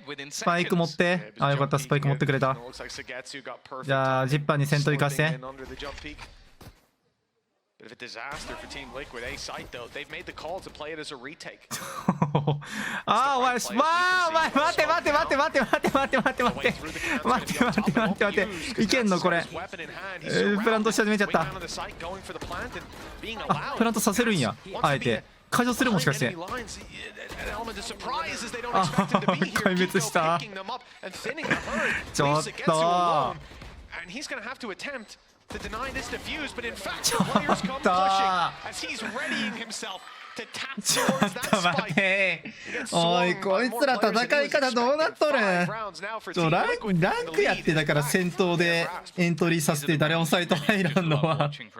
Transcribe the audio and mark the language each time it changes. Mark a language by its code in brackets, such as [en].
[ja] スパイク持ってあよかったスパイク持ってくれた。じゃあジッパーに先頭行かせて。 [en] Bit of a disaster for Team Liquid. A site though, they've made the call to play it as a retake. [ja] ああ、お前、待って待って待って待って待って待って待って待って待って待って待って待っていけんのこれ。プラントし始めちゃった。あ、プラントさせるんや、あえて。解除するもしかして。あ、壊滅した。ちょっと。 [en] To deny this defuse, but in fact, the players come pushing as he's readying himself to tap towards that spike. [ja] おい、こいつら戦い方どうなっとるん。ランクやってだから戦闘でエントリーさせて誰もサイト入らんのは。